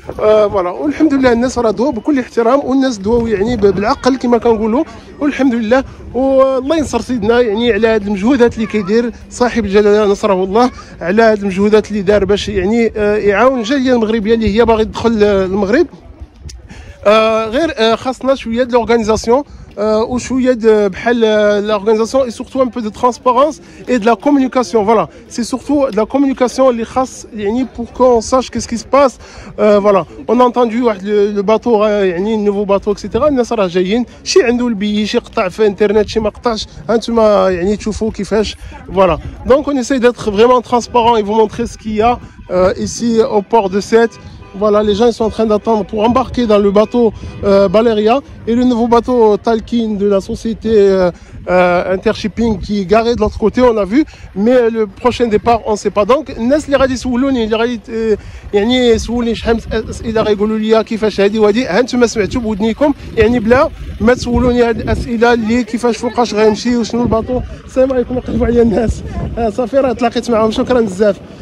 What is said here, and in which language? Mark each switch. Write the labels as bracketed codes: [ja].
[ar] فوالا والحمد لله الناس راه دواو بكل احترام، والناس دواو يعني بالعقل كما كنقولوا، والحمد لله. والله ينصر سيدنا يعني على هاد المجهودات اللي كيدير صاحب الجلاله نصره الله، على هاد المجهودات اللي دار باش يعني يعاون الجاليه المغربيه اللي هي باغي تدخل المغرب. غير خاصنا شويه د لورغانيزاسيون وشويه بحال [fr] l'organisation et surtout un peu de transparence et de la communication. Voilà, c'est surtout de la communication [ar] اللي خاص يعني [fr] pour qu'on sache qu'est-ce qui se passe. Voilà, on a entendu [ar] واحد [fr] le bateau [ar] يعني [fr] nouveau bateau etc. [ar] الناس راه جايين شي عنده البي شي قطع في انترنت شي ما قطعش هانتوما يعني تشوفوا كيفاش. [fr] Voilà, donc on essaye d'être vraiment transparent et vous montrer ce qu'il y a ici au port de Sète. Voilà, les gens ils sont en train d'attendre pour embarquer dans le bateau Baleria et le nouveau bateau Talkin de la société Intershipping qui est garé de l'autre côté, on a vu, mais le prochain départ on ne sait pas. [ar] Donc الناس اللي غادي يسولوني اللي غادي يعني يسولني شحال من اسئله غيقولوا لي كيفاش هذه وهذه، ها انتم سمعتوا بودنيكم يعني بلا ما تسولوني هذه الاسئله اللي كيفاش فوقاش غنمشي وشنو الباطو. السلام عليكم، يقلبوا عليا الناس صافي راه تلاقيت معهم، شكرا بزاف.